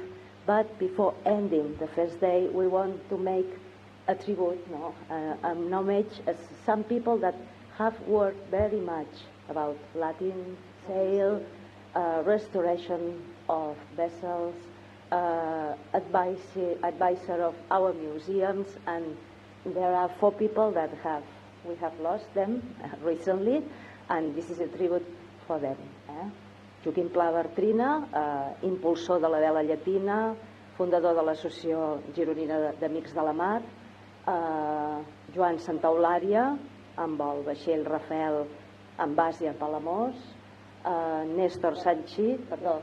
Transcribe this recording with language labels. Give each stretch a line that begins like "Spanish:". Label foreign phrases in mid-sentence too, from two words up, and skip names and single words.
English: But before ending the first day, we want to make a tribute, an homage, as some people that have worked very much about Latin sail, restoration of vessels, advisor of our museums, and there are 4 people that we have lost them recently, and this is a tribute for them.
Catalan: Joaquim Pla Bartrina, impulsor de la vela llatina, fundador de l'Associació Gironina d'Amics de la Mar, Joan Santaolària, amb el vaixell Rafael amb base a Palamós, Néstor Sanchit, perdó.